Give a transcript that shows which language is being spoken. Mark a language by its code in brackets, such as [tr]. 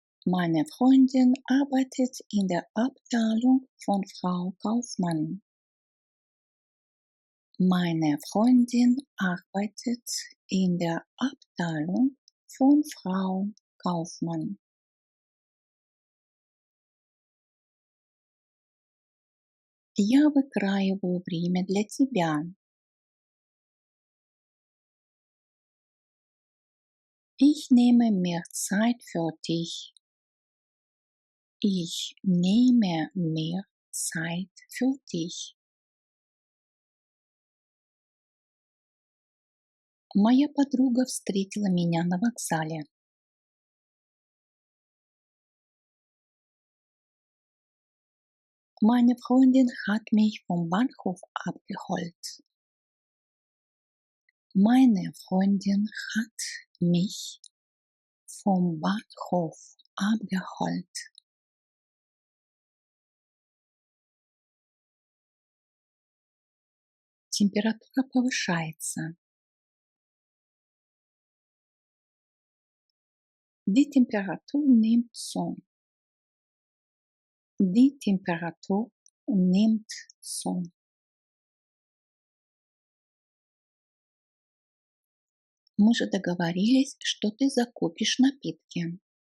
[de] Meine Freundin arbeitet in der Abteilung von Frau Kaufmann. Meine Freundin arbeitet in der Abteilung von Frau Kaufmann. [ru] Я выкраиваю время для тебя. [de] Ich nehme mehr Zeit für dich. Ich nehme mehr Zeit für dich. [ru] Моя подруга встретила меня на вокзале. [de] Meine Freundin hat mich vom Bahnhof abgeholt. Meine Freundin hat mich vom Bahnhof abgeholt. [ru] Температура повышается. [de] Die Temperatur nimmt zu. Die Temperatur nimmt zu. [ru] Мы же договорились, что ты закупишь напитки.